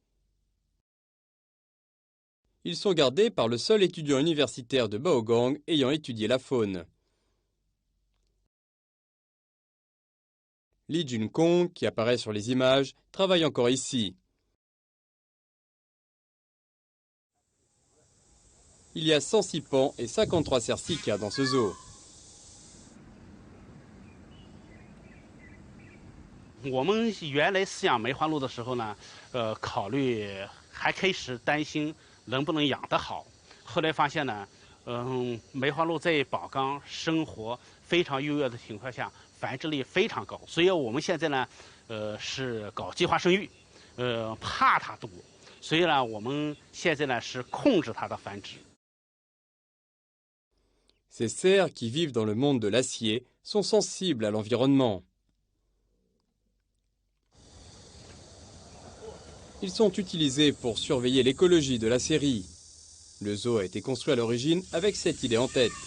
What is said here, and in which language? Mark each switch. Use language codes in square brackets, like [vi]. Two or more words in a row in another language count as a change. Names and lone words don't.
[fr] Ils sont gardés par le seul étudiant universitaire de Baogang ayant étudié la faune. Li Junkong, qui apparaît sur les images, travaille encore ici. Il y a 106 pans et 53 cercica dans ce zoo. [zh] 我们原来饲养梅花鹿的时候呢，考虑还开始担心能不能养得好。后来发现呢，梅花鹿在宝钢生活非常优越的情况下，繁殖力非常高。所以我们现在呢，是搞计划生育，怕它多，所以呢，我们现在呢是控制它的繁殖。 [fr] Ces cerfs qui vivent dans le monde de l'acier sont sensibles à l'environnement. Ils sont utilisés pour surveiller l'écologie de la scierie. Le zoo a été construit à l'origine avec cette idée en tête.